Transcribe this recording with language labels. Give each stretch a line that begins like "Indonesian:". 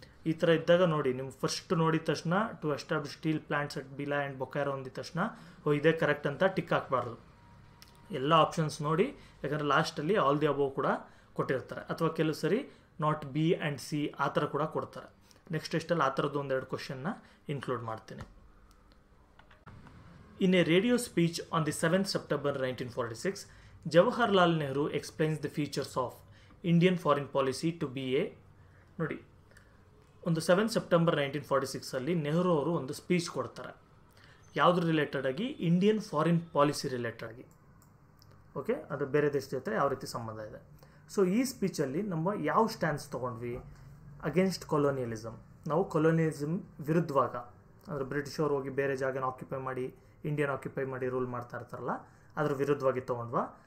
Kannada: ಈ ಥರ ಇದ್ದಾಗ ನೋಡಿ, ನಿಮ್ಗೆ ಫಸ್ಟ್ ನೋಡಿದ ತಕ್ಷಣ
English: to establish steel plants at Bhilai and Bokaro
Kannada: ಅಂದಿದ ತಕ್ಷಣ ಇದೇ ಕರೆಕ್ಟ್ ಅಂತ ಟಿಕ್ ಹಾಕಬಾರ್ದು. ಎಲ್ಲ ಆಪ್ಷನ್ಸ್ ನೋಡಿ, ಯಾಕಂದರೆ ಲಾಸ್ಟಲ್ಲಿ ಆಲ್ ದಿ ಅಬೌವ್ ಕೂಡ ಕೊಟ್ಟಿರ್ತಾರೆ, ಅಥವಾ ಕೆಲವು ಸರಿ ನಾಟ್ B and C ಆ ಥರ ಕೂಡ ಕೊಡ್ತಾರೆ. ನೆಕ್ಸ್ಟ್ ಟೆಸ್ಟಲ್ಲಿ ಆ ಥರದ್ದು ಒಂದೆರಡು ಕ್ವಶನ್ನ ಇನ್ಕ್ಲೂಡ್ ಮಾಡ್ತೀನಿ.
English: In a radio speech on the 7th September 1946, Jawaharlal Nehru explains the features of Indian foreign policy to be a
Kannada: ನೋಡಿ ಒಂದು 7th September 1946 ನೆಹರು ಅವರು ಒಂದು ಸ್ಪೀಚ್ ಕೊಡ್ತಾರೆ. ಯಾವುದ್ರ ರಿಲೇಟೆಡ್ ಆಗಿ? ಇಂಡಿಯನ್ ಫಾರಿನ್ ಪಾಲಿಸಿ ರಿಲೇಟೆಡ್ ಆಗಿ. ಓಕೆ, ಅದು ಬೇರೆ ದೇಶದ ಜೊತೆ ಯಾವ ರೀತಿ ಸಂಬಂಧ ಇದೆ. ಸೊ ಈ ಸ್ಪೀಚಲ್ಲಿ ನಮ್ಮ ಯಾವ ಸ್ಟ್ಯಾನ್ಸ್ ತೊಗೊಂಡ್ವಿ? Against colonialism. ನಾವು ಕೊಲೋನಿಯಲಿಸಮ್ ವಿರುದ್ಧವಾಗ, ಅಂದರೆ ಬ್ರಿಟಿಷರು ಹೋಗಿ ಬೇರೆ ಜಾಗನ ಆಕ್ಯುಪೈ ಮಾಡಿ ಇಂಡಿಯನ್ ಆಕ್ಯುಪೈ ಮಾಡಿ ರೂಲ್ ಮಾಡ್ತಾ ಇರ್ತಾರಲ್ಲ, ಅದ್ರ ವಿರುದ್ಧವಾಗಿ ತೊಗೊಂಡ್ವಾ?